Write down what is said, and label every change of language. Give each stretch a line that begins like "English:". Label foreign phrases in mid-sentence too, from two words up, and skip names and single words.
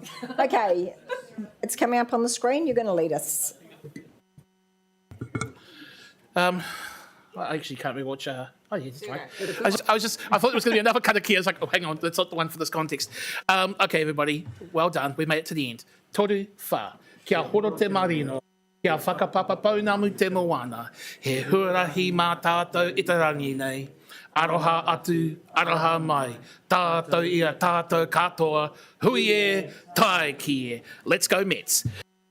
English: Okay, it's coming up on the screen. You're going to lead us. I actually can't remember which. Oh, yeah, that's right. I thought it was going to be another karakia. I was like, oh, hang on, that's not the one for this context. Okay, everybody, well done. We made it to the end.
Māori: Toru wha, kia horo te marino, kia whakapapa paunamu te moana, he huarahi mā tātou e te rangi nei. Aroha atu, aroha mai, tātou ia tātou katoa, hui e, tae ki e.
English: Let's go Mets.